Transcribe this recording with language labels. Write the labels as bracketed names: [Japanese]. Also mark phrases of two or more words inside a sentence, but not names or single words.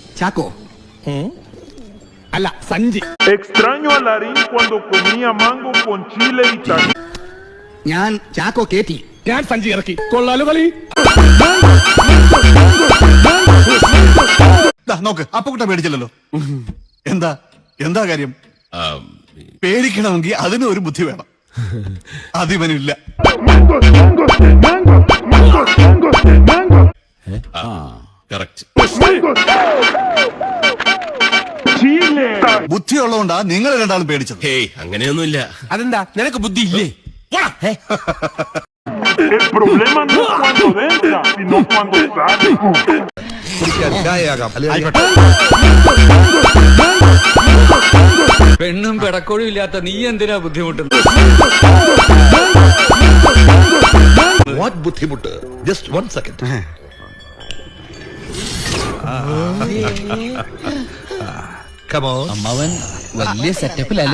[Malayalam] ചാക്കോ അല്ല സഞ്ചി. [Spanish] Extraño a Larín cuando comía mango con chile y tajín. [Malayalam] ഞാൻ ചാക്കോ കേറ്റി, ഞാൻ സഞ്ചി ഇറക്കി. കൊള്ളാലോ കളി. നോക്ക്, അപ്പുകുട്ട പേടിച്ചില്ലല്ലോ. എന്താ എന്താ കാര്യം? പേടിക്കണമെങ്കിൽ അതിന് ഒരു ബുദ്ധി വേണം. അതിവനില്ല. ബുദ്ധിയുള്ളതുകൊണ്ടാ നിങ്ങൾ രണ്ടാളും പേടിച്ചത്. ഹേയ്, അങ്ങനെയൊന്നുമില്ല. അതെന്താ, നിനക്ക് ബുദ്ധി ഇല്ലേ? [Spanish] El problema no es cuando entra, sino cuando sale. [Malayalam] പെണ്ണും പെടക്കോഴും ഇല്ലാത്ത നീ എന്തിനാ ബുദ്ധിമുട്ടുന്നത്? വാട്ട് ബുദ്ധിമുട്ട്? [English] just 1 second. [Malayalam] അമ്മാവൻ വലിയ സെറ്റപ്പിലല്ലേ?